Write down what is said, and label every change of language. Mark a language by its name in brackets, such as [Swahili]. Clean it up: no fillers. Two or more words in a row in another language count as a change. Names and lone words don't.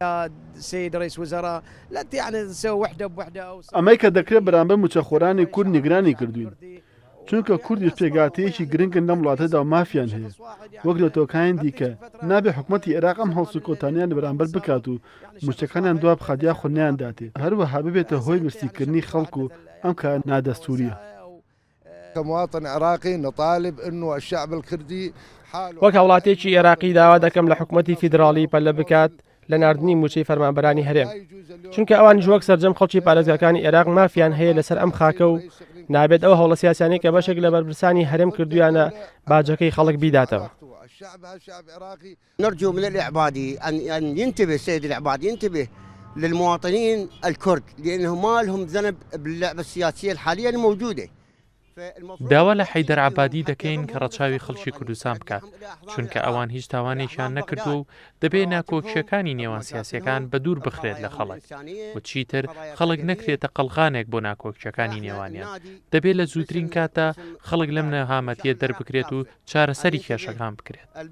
[Central Kurdish] ئەمەی کە دەکرێت بەرامبەر موچەخۆرانی کورد نیگرانی کردوین، چونکە کوردیش پێگاتەیەکی گرنگن لەم وڵاتەدا و مافیان هەیە. وەک لە تۆکایان دیکە نابێ حکوومەتی عێراق ئەم هەڵس و کۆتانیان بەرامبەر بکات و موچەکانیان دوا بخاتیا خۆنیان داتێ، هەروەها ببێتە هۆی برسیکردنی خەڵک و ئەم کار نادەستوریە. [Arabic] كمواطن عراقي نطالب انه الشعب الكردي [Central Kurdish] وەک هاوڵاتێکی عێراقی داوا دەکەم لە حکوومەتی فیدراڵی پەلە بکات لە ناردنی موچەی فەرمانبەرانی هەرێم، چونکە ئەوان وەک سەرجەم خەڵکی پارێزگاکانی عێراق مافیان هەیە لەسەر ئەم خاکە و نابێت ئەو هەوڵە سیاسیانی کە بەشێک لە بەرپرسانی هەرێم کردویانە باجەکەی خەڵک بیداتەوە. [Arabic] نرجو من العبادي أن ينتبه السيد العبادي ينتبه للمواطنين الكرد لأنهم ما لهم ذنب باللعبة السياسية الحالية الموجودة. [Central Kurdish] داوا لە حەیدەر عەبادی دەکەین کە ڕەچاوی خەڵکی کوردستان بکات، چونکە ئەوان هیچ تاوانێکیان نەکردو و دەبێت ناکۆکیەکانی نێوان سیاسیەکان بە دوور بخرێت لە خەڵک و چیتر خەڵک نەکرێتە قەڵغانێک بۆ ناکۆکیەکانی نێوانیان. دەبێت لە زووترین کاتە خەڵک لەم نەهامەتیە دەربکرێت و چارەسەری کێشەکان بکرێت.